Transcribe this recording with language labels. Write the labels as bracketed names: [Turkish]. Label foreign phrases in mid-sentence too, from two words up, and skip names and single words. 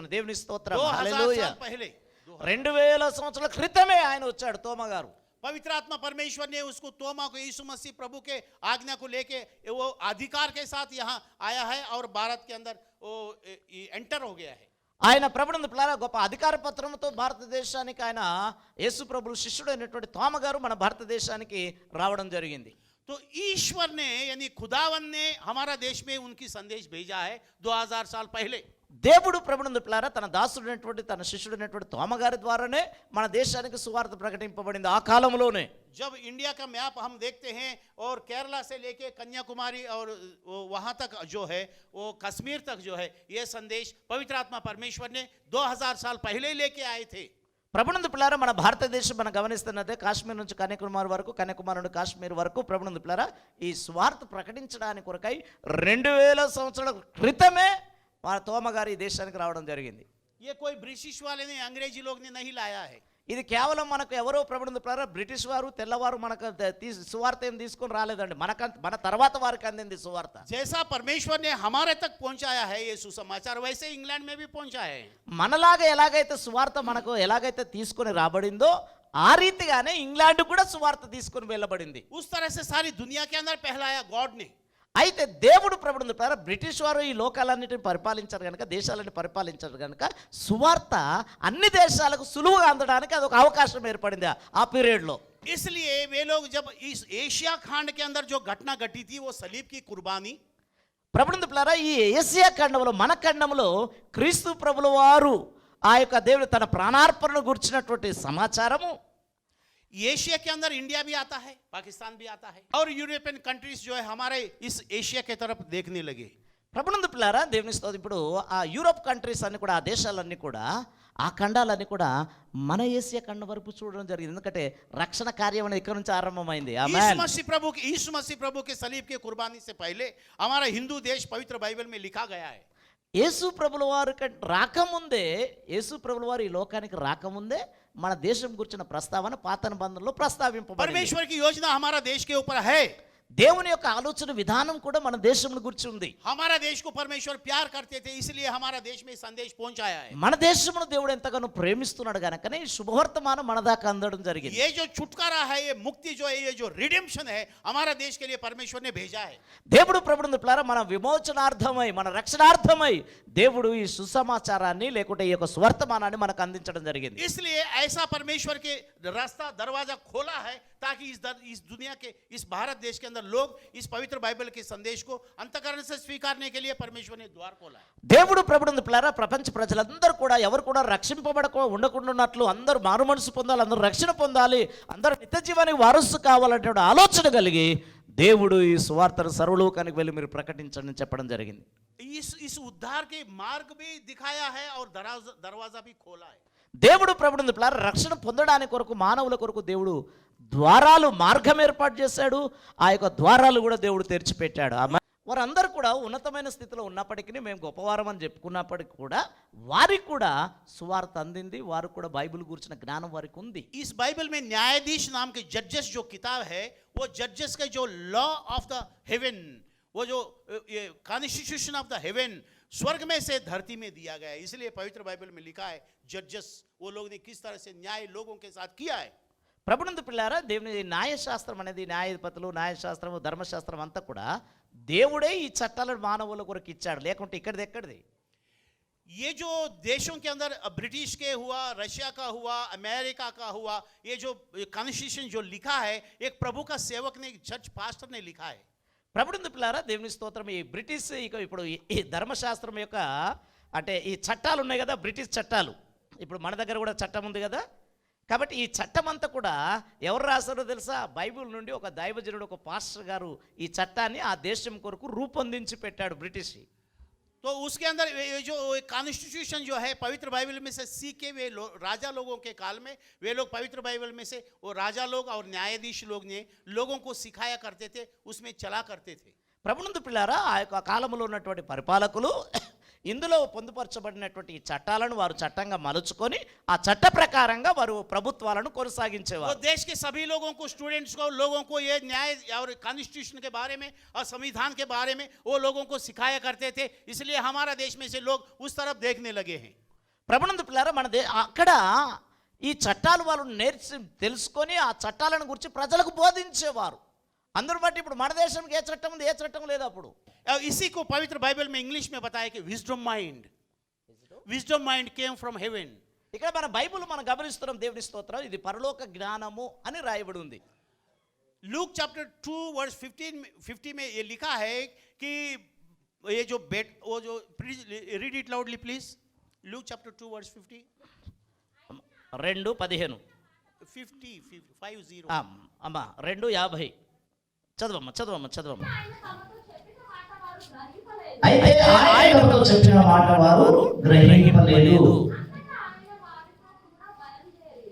[Telugu] దేవుని స్తోత్రం, 2000 హల్లెలూయా. [Hindi] साल पहले [Telugu] 2000 సంవత్సరాల క్రితమే ఆయన వచ్చాడు తోమా గారు. [Hindi] पवित्र आत्मा परमेश्वर ने उसको तोमा को यीशु मसीह प्रभु के आज्ञा को लेके वो अधिकार के साथ यहाँ आया है और भारत के अंदर वो एंटर हो गया है। [Telugu] ఆయన ప్రభువుని పిల్లారా గొప్ప అధికార పత్రంతో భారతదేశానికి ఆయన యేసు ప్రభువు శిష్యుడు అయినటువంటి తోమ గారు మన భారతదేశానికి రావడం జరిగింది. [Hindi] तो ईश्वर ने यानी खुदावन ने हमारा देश में उनकी संदेश भेजा है 2000 साल पहले। [Telugu] దేవుడు ప్రభువుని పిల్లారా తన దాసుడైనటువంటి తన శిష్యుడైనటువంటి తోమ గారి ద్వారానే మన దేశానికి సువార్త ప్రకటింపబడింది ఆ కాలంలోనే. [Hindi] जब इंडिया का मैप हम देखते हैं और केरला से लेके कन्याकुमारी और वहाँ तक जो है, वो कश्मीर तक जो है, ये संदेश पवित्र आत्मा परमेश्वर ने 2000 साल पहले ही लेके आए थे। [Telugu] ప్రభువుని పిల్లారా మన భారతదేశం మనం గమనిస్తున్నదే కాశ్మీర్ నుంచి కన్యాకుమారి వరకు, కన్యాకుమారి నుండి కాశ్మీర్ వరకు ప్రభువుని పిల్లారా ఈ స్వార్థ ప్రకటించడానికి కొరకై 2000 సంవత్సరాల క్రితమే మన తోమ గారు ఈ దేశానికి రావడం జరిగింది. [Hindi] ये कोई ब्रिटिश वाले ने, अंग्रेजी लोग ने नहीं लाया है। [Telugu] ఇది కేవలం మనకు ఎవరో ప్రభువుని పిల్లారా బ్రిటిష్ వారు తెల్లవారు మనకు సువార్త ఏం తీసుకొని రాలేదండి, మన తర్వాత వారికి అందింది సువార్త. [Hindi] जैसा परमेश्वर ने हमारे तक पहुंचाया है ये सुसमाचार, वैसे इंग्लैंड में भी पहुंचा है। [Telugu] మనలాగా ఎలాగైతే సువార్త మనకు ఎలాగైతే తీసుకొని రాబడిందో ఆ రీతిగానే ఇంగ్లాండ్ కూడా సువార్త తీసుకొని వెళ్ళబడింది. [Hindi] उस तरह से सारी दुनिया के अंदर फैलाया गॉड ने। [Telugu] అయితే దేవుడు ప్రభువుని పిల్లారా బ్రిటిష్ వారు ఈ లోకాలన్నిటిని పరిపాలించారు కనుక, దేశాలన్నీ పరిపాలించారు కనుక సువార్త అన్ని దేశాలకు సులువుగా అందడానికి అదొక అవకాశం ఏర్పడింది ఆ పీరియడ్లో. [Hindi] इसलिए वे लोग जब इस एशिया खंड के अंदर जो घटना घटी थी, वो सलीब की कुर्बानी, [Telugu] ప్రభువుని పిల్లారా ఈ ఏసియా ఖండంలో, మన ఖండంలో క్రీస్తు ప్రభుల వారు ఆ యొక్క దేవుడు తన ప్రాణార్పణను గురించినటువంటి సమాచారము [Hindi] एशिया के अंदर इंडिया भी आता है, पाकिस्तान भी आता है, और [English] European countries [Hindi] जो है हमारे इस एशिया के तरफ देखने लगे। [Telugu] ప్రభువుని పిల్లారా దేవుని స్తోత్రం, ఇప్పుడు ఆ [English] Europe countries [Telugu] అన్ని కూడా, ఆ దేశాలన్నీ కూడా, ఆ ఖండాలన్నీ కూడా మన ఏసియా ఖండం వరకు చూడడం జరిగింది. ఎందుకంటే రక్షణ కార్యం అనేది ఇక్కడ నుంచి ఆరంభమైంది. [Hindi] यीशु मसीह प्रभु के सलीब के कुर्बानी से पहले हमारा हिंदू देश पवित्र बाइबल में लिखा गया है। [Telugu] యేసు ప్రభుల వారు రాకముందే, యేసు ప్రభుల వారు ఈ లోకానికి రాకముందే మన దేశం గురించిన ప్రస్తావన పాత నిబంధనలో ప్రస్తావింపబడింది. [Hindi] परमेश्वर की योजना हमारा देश के ऊपर है। [Telugu] దేవుని యొక్క ఆలోచన విధానం కూడా మన దేశం గురించి ఉంది. [Hindi] हमारा देश को परमेश्वर प्यार करते थे, इसलिए हमारा देश में संदेश पहुंचाया है। [Telugu] మన దేశమును దేవుడు ఎంతగానో ప్రేమిస్తున్నాడు గనుకనే ఈ శుభవర్తమానం మన దాకా అందడం జరిగింది. [Hindi] ये जो छुटकारा है, ये मुक्ति जो है, ये जो रिडेम्पशन है, हमारा देश के लिए परमेश्वर ने भेजा है। [Telugu] దేవుడు ప్రభువుని పిల్లారా మన విమోచనార్థమై, మన రక్షణార్థమై దేవుడు ఈ సుసమాచారాన్ని లేకుంటే ఈ యొక్క స్వర్తమానాన్ని మనకు అందించడం జరిగింది. [Hindi] इसलिए ऐसा परमेश्वर के रास्ता दरवाजा खोला है ताकि इस दुनिया के, इस भारत देश के अंदर लोग इस पवित्र बाइबल के संदेश को अंतःकरण से स्वीकारने के लिए परमेश्वर ने द्वार खोला है। [Telugu] దేవుడు ప్రభువుని పిల్లారా ప్రపంచ ప్రజలందరూ కూడా, ఎవరు కూడా ఉండకుండాన్నట్లు అందరూ మారు మనసు పొందాలి, అందరూ రక్షణ పొందాలి, అందరూ నిత్య జీవానికి వారసు కావాలంటే ఆలోచన కలిగి దేవుడు ఈ సువార్తను సర్వలోకానికి వెళ్ళి మీరు ప్రకటించండి అని చెప్పడం జరిగింది. [Hindi] इस उद्धार के मार्ग भी दिखाया है और दरवाजा भी खोला है। [Telugu] దేవుడు ప్రభువుని పిల్లారా రక్షణ పొందడానికి కొరకు, మానవుల కొరకు దేవుడు ద్వారాలు, మార్గం ఏర్పాటు చేశాడు. ఆ యొక్క ద్వారాలు కూడా దేవుడు తెరిచిపెట్టాడు. వారందరూ కూడా ఉన్నతమైన స్థితిలో ఉన్నప్పటికీ మేము గొప్పవారం అని చెప్పుకున్నప్పటికీ కూడా వారికి కూడా సువార్త అందింది, వారు కూడా బైబిల్ గురించిన జ్ఞానం వారికి ఉంది. [Hindi] इस बाइबल में न्यायाधीश नाम के जजेस जो किताब है, वो जजेस का जो [English] law of the heaven, [Hindi] वो जो [English] constitution of the heaven, [Hindi] स्वर्ग में से धरती में दिया गया है. इसलिए पवित्र बाइबल में लिखा है जजेस, वो लोग ने किस तरह से न्याय लोगों के साथ किया है. [Telugu] ప్రభునందు పిల్లారా, దేవుని న్యాయశాస్త్రం అనేది, న్యాయాధిపతులు, న్యాయశాస్త్రము, ధర్మశాస్త్రం అంతా కూడా దేవుడే ఈ చట్టాలను మానవుల కొరకు ఇచ్చాడు, లేకుంటే ఇక్కడిది ఎక్కడిది. [Hindi] ये जो देशों के अंदर ब्रिटिश के हुआ, रशिया का हुआ, अमेरिका का हुआ, ये जो कॉन्स्टिट्यूशन जो लिखा है, एक प्रभु का सेवक ने, एक [English] judge pastor [Hindi] ने लिखा है. [Telugu] ప్రభునందు పిల్లారా, దేవుని స్తోత్రం. ఈ బ్రిటిష్ ఇప్పుడు ఈ ధర్మశాస్త్రం యొక్క అంటే ఈ చట్టాలు ఉన్నాయి కదా, బ్రిటిష్ చట్టాలు. ఇప్పుడు మన దగ్గర కూడా చట్టం ఉంది కదా. కాబట్టి ఈ చట్టం అంతా కూడా ఎవరు రాశారో తెలుసా? బైబిల్ నుండి ఒక దైవజనుడు, ఒక పాస్టర్ గారు ఈ చట్టాన్ని ఆ దేశం కొరకు రూపొందించి పెట్టాడు బ్రిటిష్. [Hindi] तो उसके अंदर ये जो कॉन्स्टिट्यूशन जो है पवित्र बाइबल में से सीखे वे राजा लोगों के काल में, वे लोग पवित्र बाइबल में से वो राजा लोग और न्यायाधीश लोग ने लोगों को सिखाया करते थे, उसमें चला करते थे. [Telugu] ప్రభునందు పిల్లారా, ఆ యొక్క కాలంలో ఉన్నటువంటి పరిపాలకులు ఇందులో పొందుపరచబడినటువంటి ఈ చట్టాలను వారు చట్టంగా మలుచుకొని ఆ చట్ట ప్రకారంగా వారు ప్రభుత్వాలను वो కొనసాగించేవారు. [Hindi] देश के सभी लोगों को, स्टूडेंट्स को, लोगों को ये न्याय और कॉन्स्टिट्यूशन के बारे में और संविधान के बारे में वो लोगों को सिखाया करते थे. इसलिए हमारा देश में से लोग उस तरफ देखने लगे हैं. [Telugu] ప్రభునందు పిల్లారా, అక్కడ ఈ చట్టాలు వాళ్ళు తెలుసుకొని ఆ చట్టాలను గురించి ప్రజలకు బోధించేవారు. అందరూ బట్టి ఇప్పుడు మన దేశానికి ఏ చట్టం ఉంది, ఏ చట్టం లేదు. అప్పుడు [Hindi] इसी को पवित्र बाइबल में इंग्लिश में बताया कि [English] wisdom mind came from heaven. [Telugu] ఇక్కడ మన బైబిల్ మనం గమనిస్తున్నాం, దేవుని స్తోత్రం, ఇది పరలోక జ్ఞానము అని రాయబడి ఉంది. [Hindi] लूक [English] chapter 2 verse 50 [Hindi] में ये लिखा है कि ये जो वो जो [English] read it loudly please. Luke chapter 2 verse 50. 2:15 50. [Telugu] అమ్మా 2:50 చదవమ్మా. ఆయన తమతో చెప్పిన మాట వారు గ్రహింపలేదు. అయితే ఆయనతో చెప్పిన మాట వారు గ్రహింపలేదు. అంతటా ఆయన వారితో కూడా బయలుదేరి